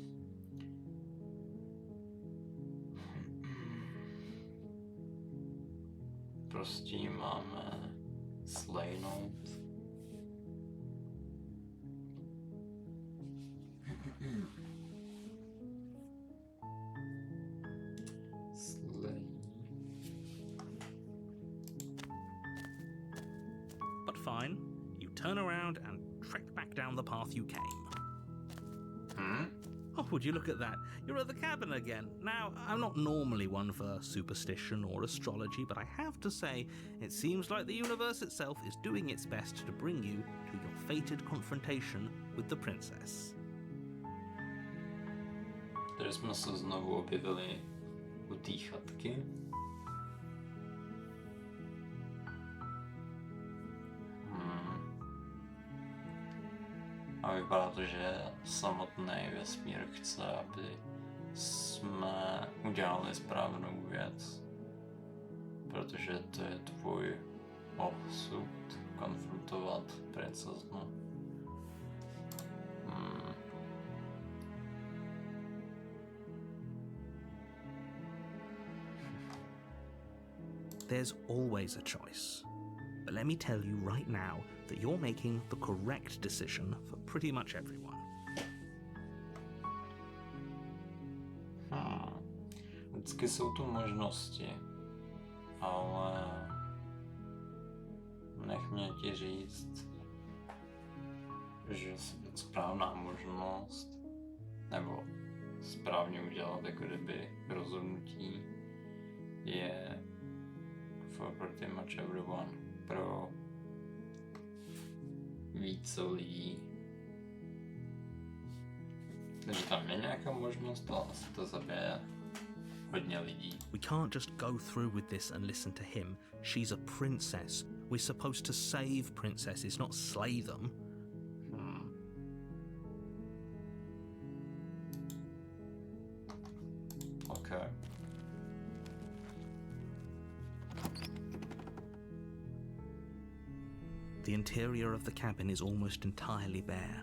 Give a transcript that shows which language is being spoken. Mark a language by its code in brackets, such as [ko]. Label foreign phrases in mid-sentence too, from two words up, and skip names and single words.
[cs] Prostě máme slejnout. [en] But fine, you turn around and trek back down the path you came. Oh, would you look at that? You're at the cabin again. Now, I'm not normally one for superstition or astrology, but I have to say, it seems like the universe itself is doing its best to bring you to your fated confrontation with the princess. [cs] Tady jsme se znovu objevili u té chatky. A vypadá to, že samotný vesmír chce, aby jsme udělali správnou věc. Protože to je tvůj osud konfrontovat princeznu. [en] There's always a choice. But let me tell you right now that you're making the correct decision for pretty much everyone. [cs] Vždycky jsou tu možnosti, ale nech mě ti říct, že správná možnost, nebo správně udělat jako kdyby rozhodnutí, je [en] for pretty much everyone. [cs] Pro více lidí. Takže tam je nějaká možnost, ale asi to zabije hodně lidí. [en] We can't just go through with this and listen to him. She's a princess. We're supposed to save princesses, not slay them. Okay. The interior of the cabin is almost entirely bare.